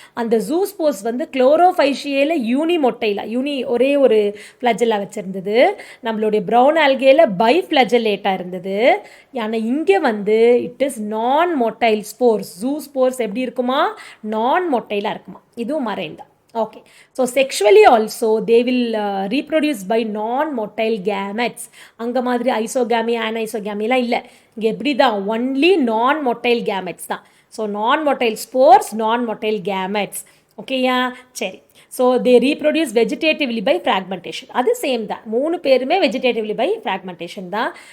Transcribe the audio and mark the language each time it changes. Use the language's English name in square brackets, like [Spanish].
[Tamil] அந்த zoo spores வந்து குளோரோஃபைஷியேல யூனிமொட்டைலா, ஒரே ஒரு ஃப்ளஜெல்லா வச்சுருந்தது. நம்மளுடைய ப்ரௌன் ஆல்கேல பைஃப்ளஜலேட்டாக இருந்தது. ஆனால் இங்கே வந்து [English] It is non motile spores. [Tamil] ஜூ ஸ்போர்ஸ் எப்படி இருக்குமா, நான் மொட்டைலாக இருக்குமா. இதுவும் மரைன் தான். [English] Okay, so sexually also they will reproduce by non-motile gametes. [Tamil] அங்கே மாதிரி ஐசோகாமி அனைசோகாமிலாம் இல்லை. இங்கே எப்படி தான், [English] only non-motile gametes [Tamil] தான். [English] So non-motile spores, non-motile gametes. ஓகேயா, சரி. So they reproduce vegetatively by fragmentation. [Tamil] அது சேம் தான், மூணு பேருமே [English] Vegetatively by fragmentation தான்.